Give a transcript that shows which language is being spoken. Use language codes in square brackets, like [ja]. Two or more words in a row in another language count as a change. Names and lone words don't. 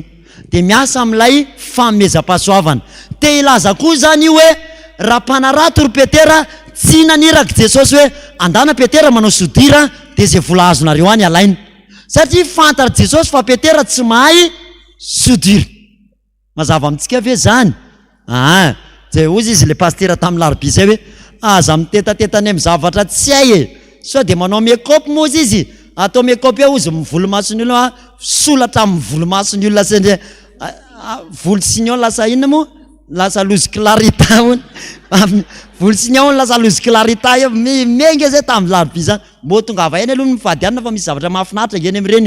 [mg] De miasa am'lay fanomezam-pahasoavana. Te ilaza koa zany io hoe raha mpanarato ry Petera tsy naniraka Jesosy hoe andana Petera manao sodira de zay vola azonareo any alaina. Satria fantara Jesosy fa Petera tsy mahay sodira. Mazava amintsika ve zany? Zay ozy izy le pastera tamin'ny larobia zay hoe aza mitetateta ny zavatra tsy hay e. Sao de manao make-up mozy izy. Atao make-up eo izy volomasony olona solatra amin'ny volomasony olona sendra volo signon lasa inona moa? Lasa lozy clarita moa. Volo signon lasa lozy clarita eo menga zay tamin'ny larobia zany. Mbo tonga avainy aloha mivady anina fa misy zavatra mahafinaritra ngeny amin'ireny.